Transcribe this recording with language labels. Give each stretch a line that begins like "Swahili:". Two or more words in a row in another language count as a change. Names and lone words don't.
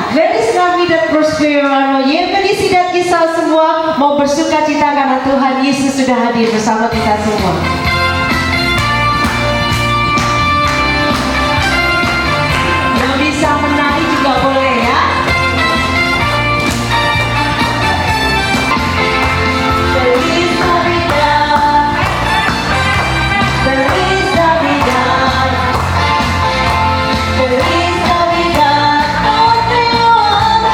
Spanish: Feliz Navidad Prospero Anno.
Indonesian: Felicidad kita semua mau bersuka cita karena Tuhan Yesus sudah hadir bersama kita semua. Yang bisa menari juga boleh ya.
Spanish: Feliz Navidad. Feliz Navidad. Feliz Navidad. Prospero Anno.